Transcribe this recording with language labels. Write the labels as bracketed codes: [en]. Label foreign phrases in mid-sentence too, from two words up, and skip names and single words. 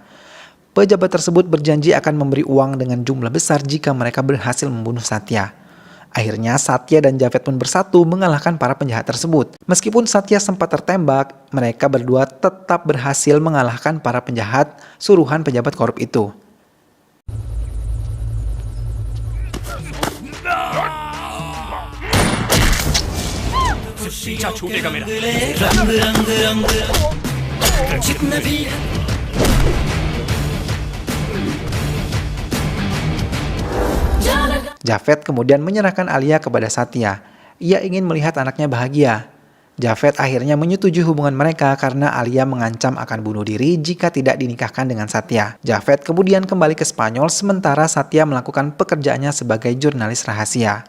[id] Pejabat tersebut berjanji akan memberi uang dengan jumlah besar jika mereka berhasil membunuh Satya. Akhirnya Satya dan Javed pun bersatu mengalahkan para penjahat tersebut. Meskipun Satya sempat tertembak, mereka berdua tetap berhasil mengalahkan para penjahat suruhan pejabat korup itu. [hi] पीछा छूटेगा मेरा रंग रंग रंग जितना भी [id] Javed kemudian menyerahkan Alia kepada Satya. Ia ingin melihat anaknya bahagia. Javed akhirnya menyetujui hubungan mereka karena Alia mengancam akan bunuh diri jika tidak dinikahkan dengan Satya. Javed kemudian kembali ke Spanyol sementara Satya melakukan pekerjaannya sebagai jurnalis rahasia.